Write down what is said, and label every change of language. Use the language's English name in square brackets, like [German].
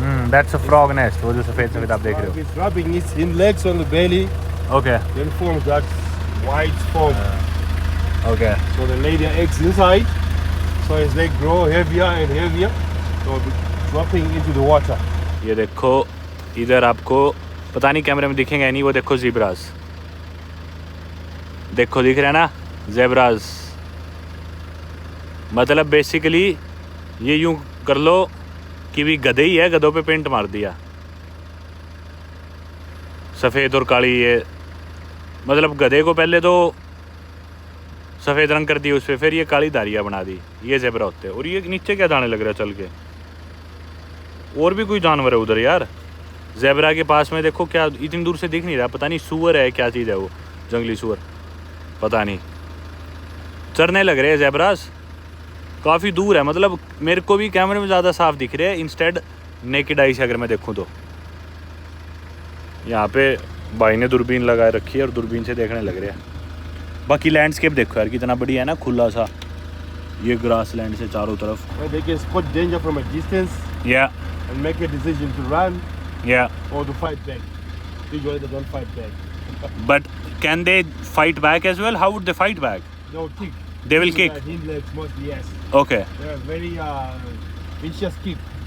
[English] That's a frog nest. [Hindi] वो जो सफ़ेद आप देख रहे हो। [English] It's rubbing its hind legs on the belly. Okay. Then forms that white foam. Okay. So they lay their eggs inside. So as they grow heavier and heavier, they'll be dropping into the water. [Hindi] ये देखो इधर आपको पता नहीं कैमरे में दिखेंगे नहीं, वो देखो ज़ेब्रास, देखो दिख रहा है ना ज़ेब्रास। मतलब बेसिकली ये यूं कर लो कि भी गधे ही है, गधों पे पेंट मार दिया सफ़ेद और काली। ये मतलब गधे को पहले तो सफ़ेद रंग कर दिया उस पर, फिर ये काली धारियाँ बना दी, ये ज़ेब्रा होते हैं। और ये नीचे क्या दाने लग रहा है चल के, और भी कोई जानवर है उधर यार। ज़ेब्रा के पास में देखो क्या इतनी दूर से दिख नहीं रहा, पता नहीं सूअर है क्या चीज़ है वो, जंगली सूअर पता नहीं। चरने लग रहे हैं ज़ेब्रास, काफ़ी दूर है। मतलब मेरे को भी कैमरे में ज़्यादा साफ दिख रहे हैं इंस्टेड नेकेड आई से अगर मैं देखूँ तो। यहाँ पे भाई ने दूरबीन लगाए रखी है और दूरबीन से देखने लग रहे हैं। बाकी लैंडस्केप देखो यार कितना बढ़िया है ना, खुला सा ये ग्रास लैंड से चारों तरफ। [English] They can spot danger from a distance. Yeah. And make a decision to run. Yeah. Or to fight back. Usually they don't fight back. But can they fight back as well? How would they fight back? They'll kick. They will With kick. their hind legs mostly, yes. Okay. They're very vicious kick.